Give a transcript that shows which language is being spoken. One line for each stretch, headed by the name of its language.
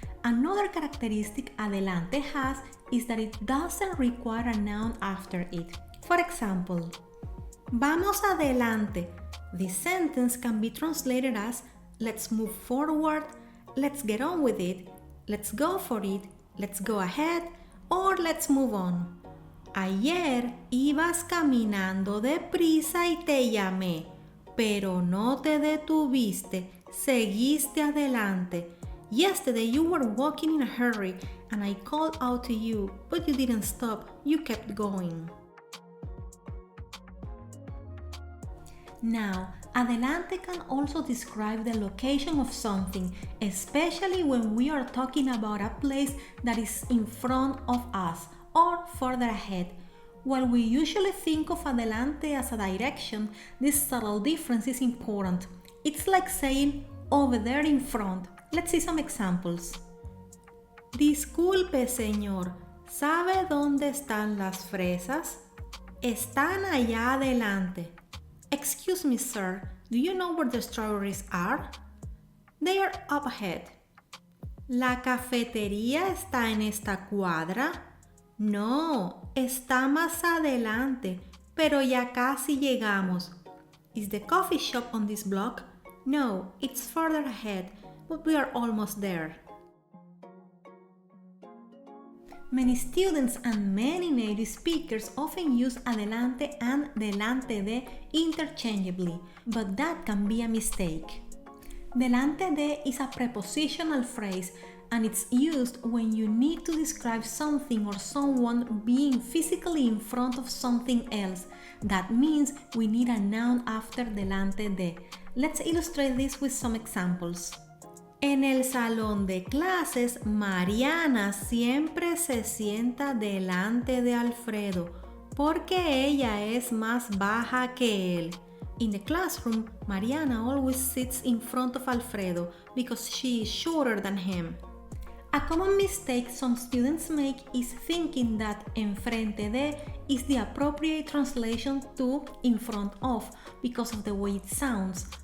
English: Another characteristic adelante has is that it doesn't require a noun after it. For example,
Spanish: vamos adelante.
English: This sentence can be translated as let's move forward, let's get on with it, let's go for it, let's go ahead, or let's move on.
Spanish: Ayer ibas caminando deprisa y te llamé, pero no te detuviste, seguiste adelante.
English: Yesterday you were walking in a hurry and I called out to you, but you didn't stop, you kept going. Now, adelante can also describe the location of something, especially when we are talking about a place that is in front of us or further ahead. While we usually think of adelante as a direction, this subtle difference is important. It's like saying over there in front. Let's see some examples.
Spanish: Disculpe, señor, ¿sabe dónde están las fresas? Están allá adelante.
English: Excuse me, sir, do you know where the strawberries are? They are up ahead.
Spanish: ¿La cafetería está en esta cuadra? No, está más adelante, pero ya casi llegamos.
English: Is the coffee shop on this block? No, it's further ahead, but we are almost there. Many students and many native speakers often use adelante and delante de interchangeably, but that can be a mistake. Delante de is a prepositional phrase and it's used when you need to describe something or someone being physically in front of something else. That means we need a noun after delante de. Let's illustrate this with some examples.
Spanish: En el salón de clases, Mariana siempre se sienta delante de Alfredo porque ella es más baja que él.
English: In the classroom, Mariana always sits in front of Alfredo because she is shorter than him. A common mistake some students make is thinking that enfrente de is the appropriate translation to in front of because of the way it sounds.